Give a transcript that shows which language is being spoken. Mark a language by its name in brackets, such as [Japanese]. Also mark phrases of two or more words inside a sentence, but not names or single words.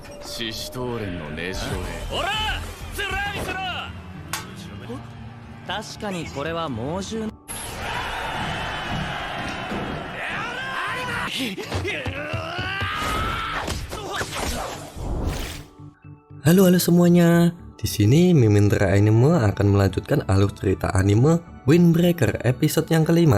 [Japanese] 獅子頭連の根城へ。ほらつらみせろ。確かにこれは猛獣の [Indonesian] Halo semuanya. Di sini Mimin Tra Anime akan melanjutkan alur cerita anime Windbreaker episode yang kelima.